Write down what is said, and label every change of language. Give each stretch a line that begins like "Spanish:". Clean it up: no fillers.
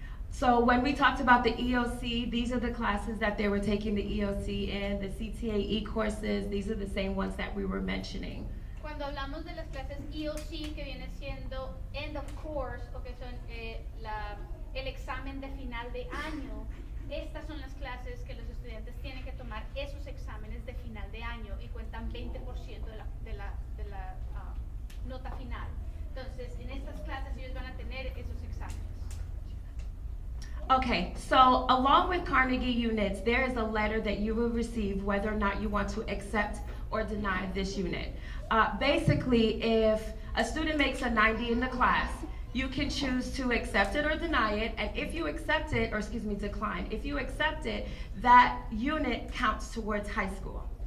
English: So when we talked about the EOC, these are the classes that they were taking the EOC in, the CTAE courses, these are the same ones that we were mentioning.
Spanish: Cuando hablamos de las clases EOC, que viene siendo
English: end of course,
Spanish: o que son el examen de final de año, estas son las clases que los estudiantes tienen que tomar esos exámenes de final de año y cuentan 20% de la nota final. Entonces, en estas clases ellos van a tener esos exámenes.
English: Okay, so along with Carnegie units, there is a letter that you will receive whether or not you want to accept or deny this unit. Basically, if a student makes a 90 in the class, you can choose to accept it or deny it, and if you accept it, or excuse me, decline, if you accept it, that unit counts towards high school.